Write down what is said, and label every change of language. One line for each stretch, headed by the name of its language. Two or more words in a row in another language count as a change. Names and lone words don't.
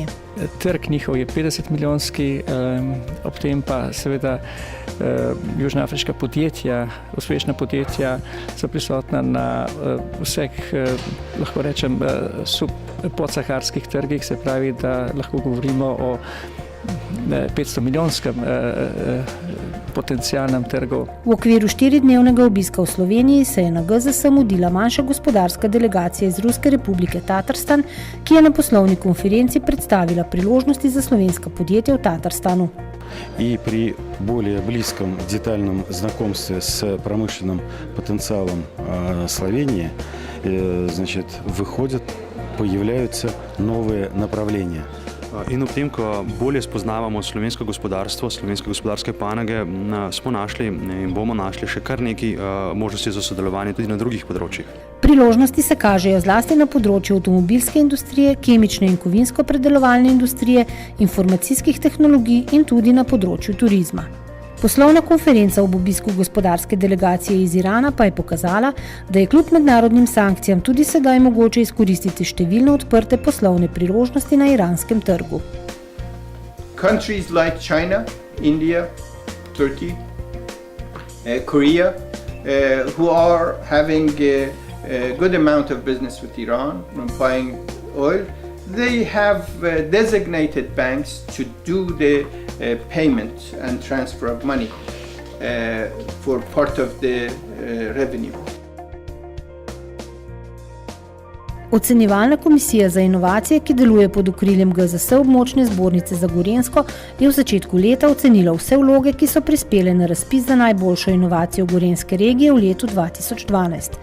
Slovenian: Trg njihov je 50 milijonski, ob tem pa seveda južnoafriška podjetja, uspešna podjetja so prisotna na vseh, lahko rečem, podsaharskih trgih, se pravi, da lahko govorimo o 500 milijonskem potencialnem trgu. V okviru 4-dnevnega obiska v Sloveniji se je na GZS mudila manjša gospodarska delegacija iz Ruske republike Tatarstan, ki je na poslovni konferenci predstavila priložnosti za slovenska podjetja в Татарстану.
Russian: И при более близком детальном знакомстве с промышленным потенциалом Словении, появляются новые направления.
Slovenian: In ob tem, ko bolje spoznavamo slovensko gospodarstvo, slovenske gospodarske panoge, smo našli in bomo našli še kar nekaj možnosti za sodelovanje tudi na drugih področjih. Priložnosti se kažejo zlasti na področju avtomobilske industrije, kemične in kovinsko-predelovalne industrije, informacijskih tehnologij in tudi na področju turizma. Poslovna konferenca ob obisku gospodarske delegacije iz Irana pa je pokazala, da je kljub mednarodnim sankcijam tudi sedaj mogoče izkoristiti številne odprte poslovne priložnosti na iranskem trgu.
English: Countries like China, India, Turkey, Korea, who are having a good amount of business with Iran, buying oil, they have designated banks to do the payment and transfer of money for part of the revenue.
Slovenian: Ocenjevalna komisija za inovacije, ki deluje pod okriljem GZS območne zbornice za Gorenjsko, je v začetku leta ocenila vse vloge, ki so prispele na razpis za najboljšo inovacijo gorenjske regije v letu 2012.